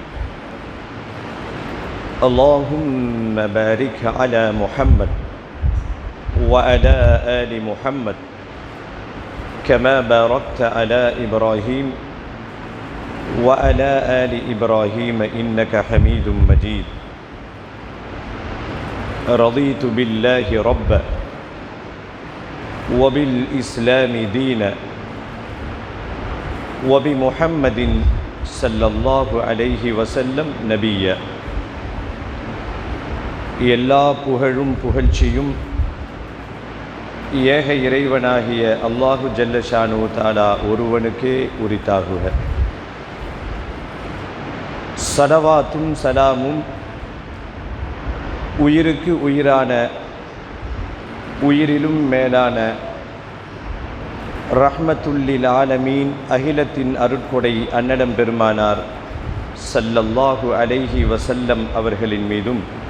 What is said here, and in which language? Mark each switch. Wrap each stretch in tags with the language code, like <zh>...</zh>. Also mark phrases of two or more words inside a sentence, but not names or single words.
<ar>اللهم بارك على محمد وعلى آل محمد كما باركت على إبراهيم وعلى آل إبراهيم إنك حميد مجيد رضيت بالله ربا وبالإسلام دينا وبمحمد صلى الله عليه وسلم نبيا</ar> <ta>எல்லா புகழும் புகழ்ச்சியும் ஏக இறைவனாகிய</ta> <ar>الله جل شأنه تعالى</ar> <ta>ஒருவனுக்கே உரித்தாகுக. ஸலவாத்தும் சலாமும் உயிருக்கு உயிரான உயிரிலும் மேலான</ta> <ar>رحمة للعالمين</ar> <ta>அகிலத்தின் அருட்கொடை அன்னலம் பெருமானார்</ta> <ar>صلى الله عليه وسلم</ar> <ta>அவர்களின் மீதும்</ta>